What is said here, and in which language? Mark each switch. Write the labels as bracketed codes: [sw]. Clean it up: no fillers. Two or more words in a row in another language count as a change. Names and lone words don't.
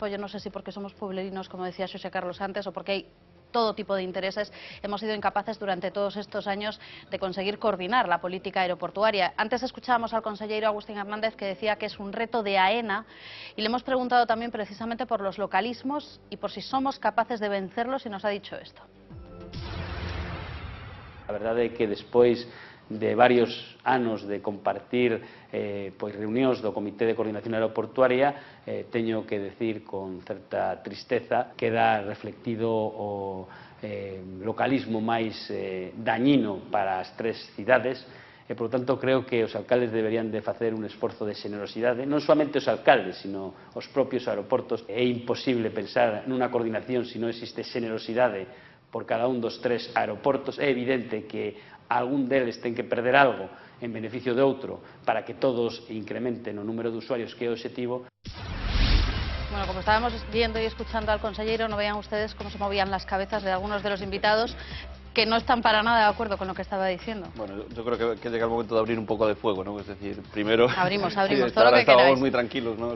[es] Yo no sé si porque somos pueblerinos, como decía José Carlos antes, o porque hay todo tipo de intereses, hemos sido incapaces durante todos estos años de conseguir coordinar la política aeroportuaria. Antes escuchábamos al consejero Agustín Hernández que decía que es un reto de AENA y le hemos preguntado también precisamente por los localismos y por si somos capaces de vencerlos y nos ha dicho esto. [gl] A verdade é que despois de varios anos de compartir pois reunións do Comité de Coordinación Aeroportuaria, teño que decir con certa tristeza que queda reflectido o localismo máis dañino para as 3 cidades e, por tanto, creo que os alcaldes deberían de facer un esforzo de xenerosidade, non somente os alcaldes, sino os propios aeroportos. É imposible pensar nunha coordinación se non existe xenerosidade por cada un dos 3 aeroportos. É evidente que algún deles ten que perder algo en beneficio de outro para que todos incrementen o número de usuarios, que é o objetivo. [es] Bueno, como estábamos viendo y escuchando al consejero, no vean ustedes cómo se movían las cabezas de algunos de los invitados que no están para nada de acuerdo con lo que estaba diciendo. Bueno, yo creo que llega el momento de abrir un poco de fuego, ¿no? Es decir, primero... Abrimos sí, todo lo que estábamos queráis. muy tranquilos, ¿no?